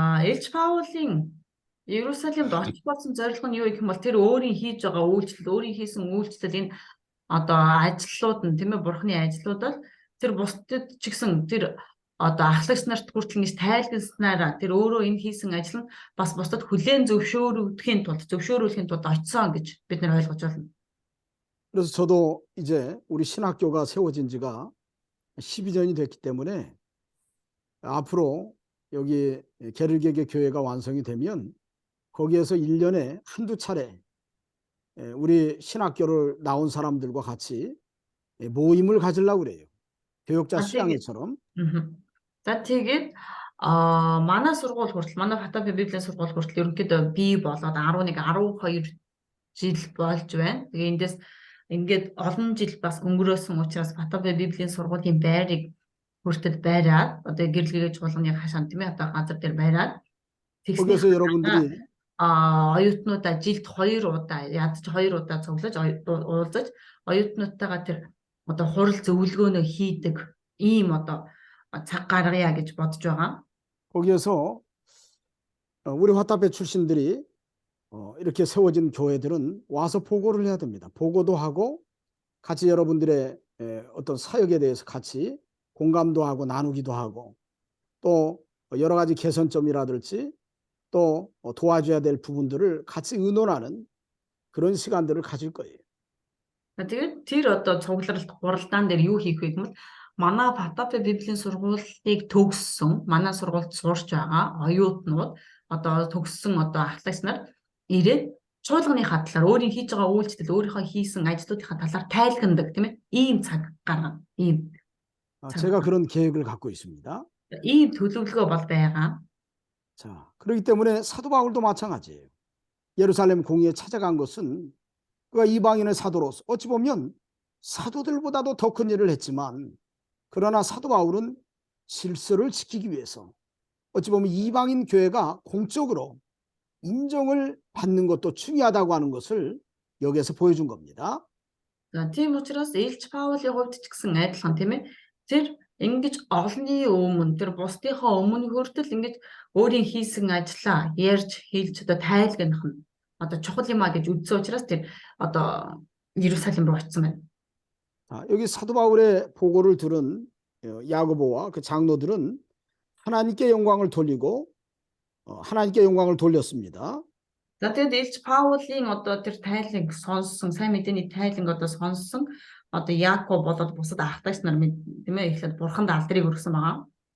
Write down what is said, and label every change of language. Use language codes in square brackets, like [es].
[mn] Илч Паулын Иерусалимд очих болсон зорилго нь юу гэх юм бол тэр өөрийн хийж байгаа үйлчлэл, өөрийн хийсэн үйлчлэл энэ одоо ажлууд нь тийм ээ бурхны ажлууд бол тэр бусдад ч гэсэн тэр одоо ахлагч нарт хүртэл ингэж тайлбарснараа тэр өөрөө энэ хийсэн ажил нь бас бусдад хүлээн зөвшөөрөгдөхийн тулд очсон гэж бид нар ойлгож байна. [ko] 그래서 저도 이제 우리 신학교가 세워진 지가 12년이 됐기 때문에 앞으로 여기 게르게게 교회가 완성이 되면 거기에서 1년에 한두 차례 우리 신학교를 나온 사람들과 같이 모임을 가지려고 그래요. 교역자 수양회처럼. [mn] За тэгээд манай сургууль хүртэл манай Фатапи Библийн сургууль хүртэл ерөнхийдөө бий болоод 11 12 жил болж байна. Тэгээ эндээс ингээд олон жил бас өнгөрөөсөн учраас Фатапи Библийн сургуулийн байрыг хүртэл байраад одоо гэрлэгээ чуулганы хашаан тийм ээ одоо газар дээр байраад [ko] 거기서 여러분들이 [mn] оюутнуудаа жилд 2 удаа ядч 2 удаа цуглаж уулзаж оюутнуудтайгаа тэр одоо хурал зөвлөгөөнөө хийдэг ийм одоо цаг гаргая гэж бодож байгаа. [ko] 거기에서 우리 화답회 출신들이 이렇게 세워진 교회들은 와서 보고를 해야 됩니다. 보고도 하고 같이 여러분들의 어떤 사역에 대해서 같이 공감도 하고 나누기도 하고 또 여러 가지 개선점이라든지 또 도와줘야 될 부분들을 같이 의논하는 그런 시간들을 가질 거예요. [mn] Тэгээд тэр одоо цугларалт хуралдаан дээр юу хийх вэ гэвэл манай Фатапи Библийн сургуулийг төгссөн манай сургуульд сурч байгаа оюутнууд одоо төгссөн одоо ахлагч нар ирээд чуулганыхаа талаар өөрийн хийж байгаа үйлчлэл өөрийнхөө хийсэн ажлуудынхаа талаар тайлхнадаг тийм ээ ийм цаг гаргана ийм [ko] 제가 그런 계획을 갖고 있습니다. [mn] ийм төлөвлөгөө бол байгаа. [ko] 자, 그렇기 때문에 사도 바울도 마찬가지예요. 예루살렘 공의에 찾아간 것은 그가 이방인의 사도로서 어찌 보면 사도들보다도 더 큰 일을 했지만 그러나 사도 바울은 질서를 지키기 위해서 어찌 보면 이방인 교회가 공적으로 인정을 받는 것도 중요하다고 하는 것을 여기에서 보여준 겁니다. [mn] За тийм учраас Илч Паулийн хувьд ч гэсэн адилхан тийм ээ тэр ингэж олонний өмнө тэр бусдынхаа өмнө хүртэл ингэж өөрийн хийсэн ажлаа ярьж хэлж одоо тайлгнах нь одоо чухал юм а гэж үзсэн учраас тэр одоо Иерусалим руу очсон байна. [ko] 여기 사도 바울의 보고를 들은 야고보와 그 장로들은 하나님께 영광을 돌리고 하나님께 영광을 돌렸습니다. [mn] За тэгээд Илч Паулийн одоо тэр тайланг сонссон сайн мэдээний тайланг одоо сонссон одоо Яаков болоод бусад ахтагч нар тийм ээ ихлээр бурханд алдрыг өргөсөн байгаа.